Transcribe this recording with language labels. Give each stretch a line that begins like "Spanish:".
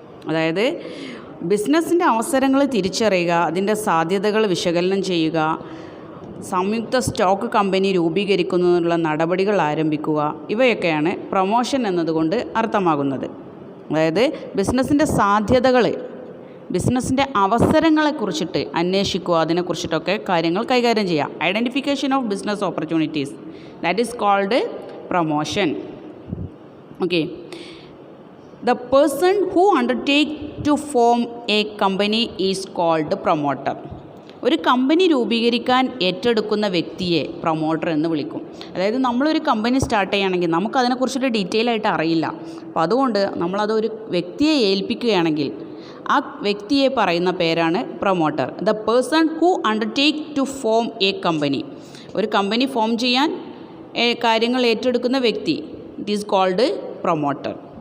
Malayalam: അതായത് ബിസിനസ്സിൻ്റെ അവസരങ്ങൾ തിരിച്ചറിയുക, അതിൻ്റെ സാധ്യതകൾ വിശകലനം ചെയ്യുക, സംയുക്ത സ്റ്റോക്ക് കമ്പനി രൂപീകരിക്കുന്നതിനുള്ള നടപടികൾ ആരംഭിക്കുക, ഇവയൊക്കെയാണ് പ്രൊമോഷൻ എന്നതുകൊണ്ട് അർത്ഥമാകുന്നത്. അതായത് ബിസിനസ്സിൻ്റെ സാധ്യതകൾ, ബിസിനസ്സിൻ്റെ അവസരങ്ങളെക്കുറിച്ചിട്ട് അന്വേഷിക്കുക, അതിനെക്കുറിച്ചിട്ടൊക്കെ കാര്യങ്ങൾ കൈകാര്യം ചെയ്യുക.
English: Identification of business opportunities, that is called promotion. Okay, the person who undertake to form a company is called promoter.
Malayalam: ഒരു കമ്പനി രൂപീകരിക്കാൻ ഏറ്റെടുക്കുന്ന വ്യക്തിയെ പ്രൊമോട്ടർ എന്ന് വിളിക്കും. അതായത് നമ്മളൊരു കമ്പനി സ്റ്റാർട്ട് ചെയ്യുകയാണെങ്കിൽ നമുക്കതിനെക്കുറിച്ചൊരു ഡീറ്റെയിൽ ആയിട്ട് അറിയില്ല. അപ്പോൾ അതുകൊണ്ട് നമ്മളതൊരു വ്യക്തിയെ ഏൽപ്പിക്കുകയാണെങ്കിൽ ആ വ്യക്തിയെ പറയുന്ന പേരാണ് promoter.
English: the person who undertake to form a company,
Malayalam: ഒരു കമ്പനി ഫോം ചെയ്യാൻ കാര്യങ്ങൾ ഏറ്റെടുക്കുന്ന വ്യക്തി,
English: It is called promoter.